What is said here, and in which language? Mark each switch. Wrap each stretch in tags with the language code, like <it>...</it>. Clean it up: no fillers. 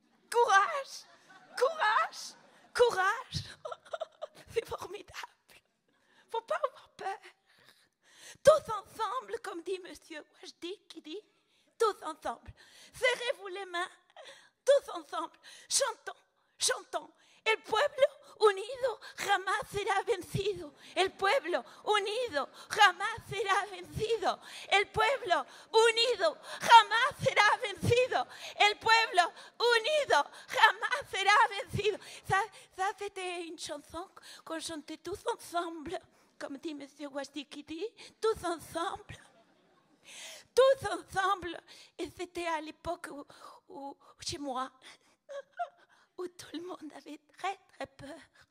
<fr>Courage. C'est formidable. Faut pas avoir peur. Tous ensemble, comme dit Monsieur Wajdi, qui dit, tous ensemble. Serrez-vous les mains, tous ensemble. Chantons.</fr> <es>El pueblo unido jamás será vencido. El pueblo unido jamás será vencido. El pueblo unido jamás será vencido. El pueblo unido jamás será vencido.</es> <fr>Ça c'était une chanson qu'on chantait tous ensemble. Comme dit Monsieur Wajdi qui dit, tous ensemble. Tous ensemble. Et c'était à l'époque où chez moi, où tout le monde avait très, très peur.</fr>